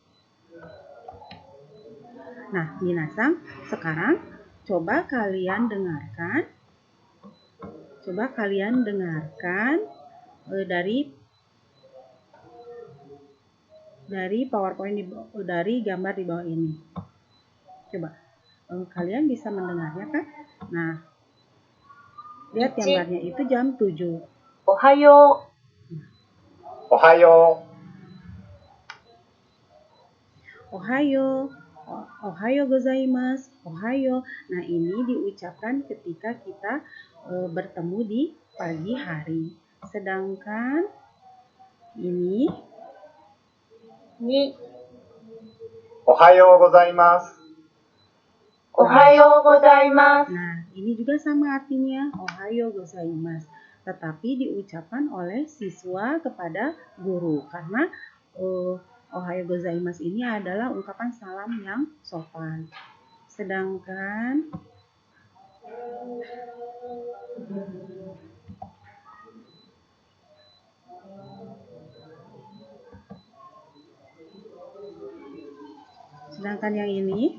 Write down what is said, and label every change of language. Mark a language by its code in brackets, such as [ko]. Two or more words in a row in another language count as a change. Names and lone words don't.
[id] Nah, minasan, sekarang coba kalian dengarkan dari PowerPoint dari gambar di bawah ini. Coba kalian bisa mendengarnya kan? Nah, lihat gambarnya itu jam 7. [ja] おはよう。おはよう. Ohayo. おはようございます. Ohayo. [id] Nah, ini diucapkan ketika kita bertemu di pagi hari. Sedangkan ini [ja] おはようございます. おはようございます. [id] Nah, ini juga sama artinya, [ja] おはようございます. [id] Tetapi diucapkan oleh siswa kepada guru karena [ja] おはようございます [id] ini adalah ungkapan salam yang sopan. Sedangkan yang ini